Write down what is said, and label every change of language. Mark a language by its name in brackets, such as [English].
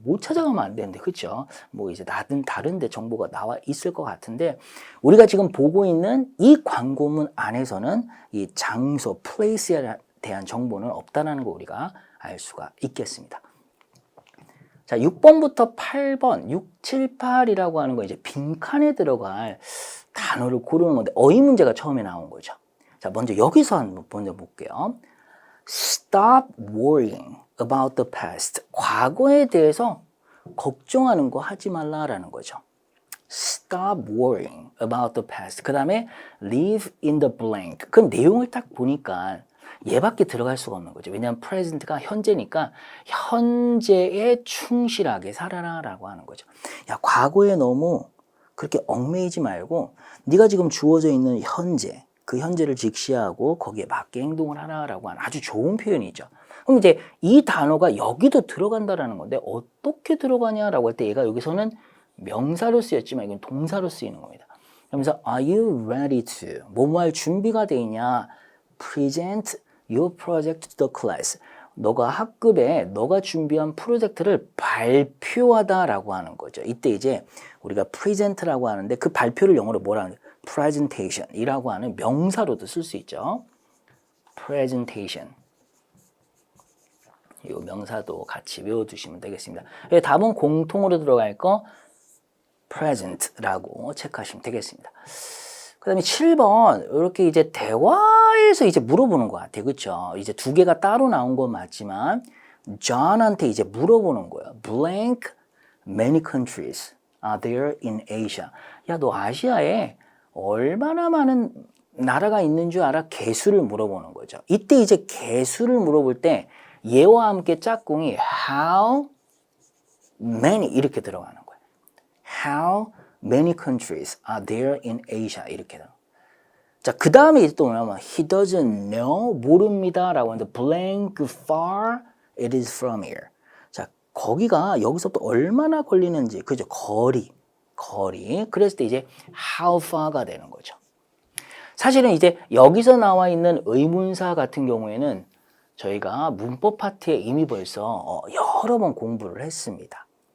[Korean] 못 찾아가면 안 되는데, 그렇죠? 뭐 이제 다른 데 정보가 나와 있을 것 같은데 우리가 지금 보고 있는 이 광고문 안에서는 이 장소, place에 대한 정보는 없다는 거 우리가 알 수가 있겠습니다. 자, 6번부터 8번, 6, 7, 8이라고 하는 거 이제 빈칸에 들어갈 단어를 고르는 건데 어휘 문제가 처음에 나온 거죠. 자, 먼저 여기서 먼저 볼게요. [English] Stop worrying about the past. [Korean] 과거에 대해서 걱정하는 거 하지 말라라는 거죠. [English] Stop worrying about the past. [Korean] 그 다음에 [English] live in the blank. [Korean] 그 내용을 딱 보니까 얘밖에 들어갈 수가 없는 거죠. 왜냐하면 present가 현재니까 현재에 충실하게 살아라 라고 하는 거죠. 야, 과거에 너무 그렇게 얽매이지 말고 네가 지금 주어져 있는 현재, 그 현재를 직시하고 거기에 맞게 행동을 하라라고 하는 아주 좋은 표현이죠. 그럼 이제 이 단어가 여기도 들어간다라는 건데 어떻게 들어가냐라고 할 때 얘가 여기서는 명사로 쓰였지만 이건 동사로 쓰이는 겁니다. 그러면서 [English] Are you ready to? [Korean] 뭐뭐 할 준비가 돼 있냐? [English] Present your project to the class. [Korean] 너가 학급에 너가 준비한 프로젝트를 발표하다라고 하는 거죠. 이때 이제 우리가 present라고 하는데 그 발표를 영어로 뭐라 하는지 presentation이라고 하는 명사로도 쓸 수 있죠. [English] presentation. [Korean] 이 명사도 같이 외워두시면 되겠습니다. 답은 공통으로 들어갈 거 present라고 체크하시면 되겠습니다. 그 다음에 7번, 이렇게 이제 대화에서 이제 물어보는 것 같아요. 그쵸? 이제 두 개가 따로 나온 건 맞지만, John한테 이제 물어보는 거예요. [English] Blank many countries are there in Asia. [Korean] 야, 너 아시아에 얼마나 많은 나라가 있는 줄 알아? 개수를 물어보는 거죠. 이때 이제 개수를 물어볼 때 얘와 함께 짝꿍이 [English] how many [Korean] 이렇게 들어가는 거예요. [English] How many countries are there in Asia? [Korean] 이렇게. 자, 그 다음에 이제 또 뭐냐면 [English] he doesn't know, [Korean] 모릅니다 라고 하는데 [English] blank far it is from here. [Korean] 자, 거기가 여기서부터 얼마나 걸리는지, 그죠? 거리. 그랬을 때 이제 [English] how far [Korean] 가 되는 거죠. 사실은 이제 여기서 나와 있는 의문사 같은 경우에는 저희가 문법 파트에 이미 벌써 여러 번 공부를 했습니다.